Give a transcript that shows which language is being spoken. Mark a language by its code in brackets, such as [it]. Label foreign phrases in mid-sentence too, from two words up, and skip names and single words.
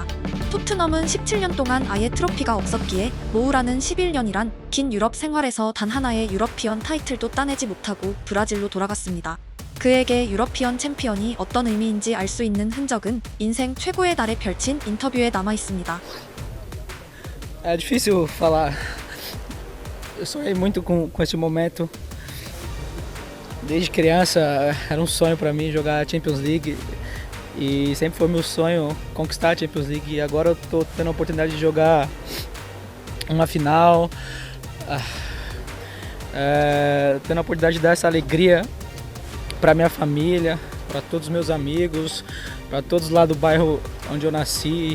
[ko] 토트넘은 17년 동안 아예 트로피가 없었기에 모우라는 11년이란 긴 유럽 생활에서 단 하나의 유러피언 타이틀도 따내지 못하고 브라질로 돌아갔습니다. 그에게 유러피언 챔피언이 어떤 의미인지 알 수 있는 흔적은 인생 최고의 날에 펼친 인터뷰에 남아 있습니다. [pt] É difícil falar. Eu sonhei muito com esse momento. Desde criança era um sonho para mim jogar a Champions League e sempre foi meu sonho conquistar a Champions League. E agora eu tô tendo a oportunidade de jogar uma final, tendo a oportunidade de dar essa alegria para minha família, para todos os meus amigos, para todos lá do bairro onde eu nasci.